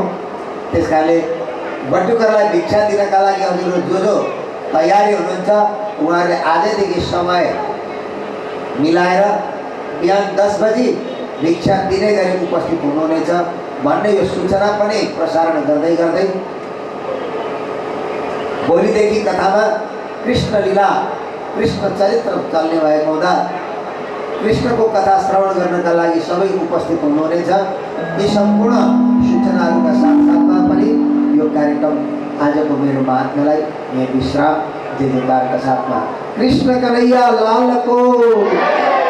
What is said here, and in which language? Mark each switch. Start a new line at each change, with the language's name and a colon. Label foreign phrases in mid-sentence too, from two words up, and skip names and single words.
Nepali: त्यसकारणले बटुकहरूलाई भिक्षा दिनका लागि हजुरहरू जो तयारी हुनुहुन्छ उहाँहरूले आजैदेखि समय मिलाएर बिहान 10 बजी भिक्षा दिने गरी उपस्थित हुनुहुनेछ भन्ने यो सूचना पनि प्रसारण गर्दै भोलिदेखि कथामा कृष्ण लीला, कृष्ण चरित्र चल्ने भएको हुँदा कृष्णको कथा श्रवण गर्नका लागि सबै उपस्थित हुनुहुनेछ। यी सम्पूर्ण सूचनाहरूका साथसाथमा पनि यो कार्यक्रम आजको मेरो महात्म्यलाई यहाँ विश्राम जयजयकारका साथमा कृष्ण कन्हैया लाल को